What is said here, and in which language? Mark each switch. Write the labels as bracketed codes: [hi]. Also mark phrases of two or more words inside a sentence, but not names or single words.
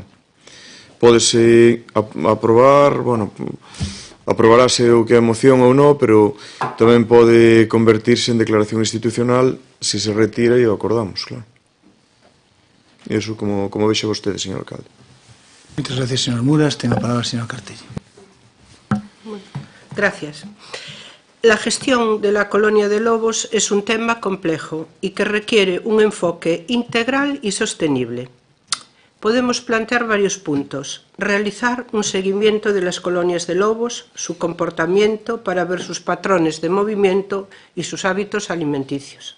[gl] Pódese aprobar, aprobarase o que é a moción ou non, pero tamén pode convertirse en declaración institucional se se retira e o acordamos, claro. Iso como vexe vostede, señor alcalde. Moitas gracias, señor Muras. Ten a palabra, señor Cartello. Gracias. [es] La gestión de la colonia de lobos es un tema complejo y que requiere un enfoque integral y sostenible. Podemos plantear varios puntos. Realizar un seguimiento de las colonias de lobos, su comportamiento para ver sus patrones de movimiento y sus hábitos alimenticios.